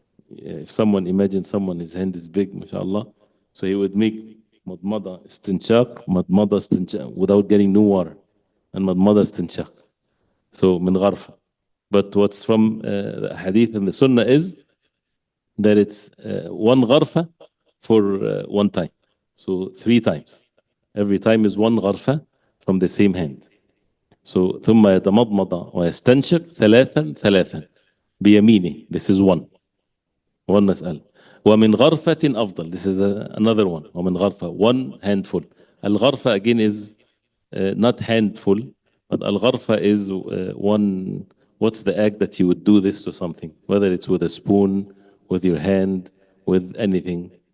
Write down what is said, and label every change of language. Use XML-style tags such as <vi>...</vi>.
<en>If someone, imagine someone, his hand is big, mashallah, so he would make madmada istinshaq without getting new water, and madmada istinshaq. So min gharfa. But what's from the hadith and the sunnah is that it's one gharfa for one time. So 3 times. Every time is one gharfa from the same hand.</en> <ar>So ثم يتمضمض ويستنشق ثلاثا بيمينه.</ar> <en>This is one مسألة.</en> <ar>ومن غرفة أفضل.</ar> <en>This is another one.</en> <ar>ومن غرفة,</ar> <en>one handful. الغرفة again is not handful, but الغرفة is one. What's the act that you would do this to something? Whether it's with a spoon, with your hand, with anything.</en>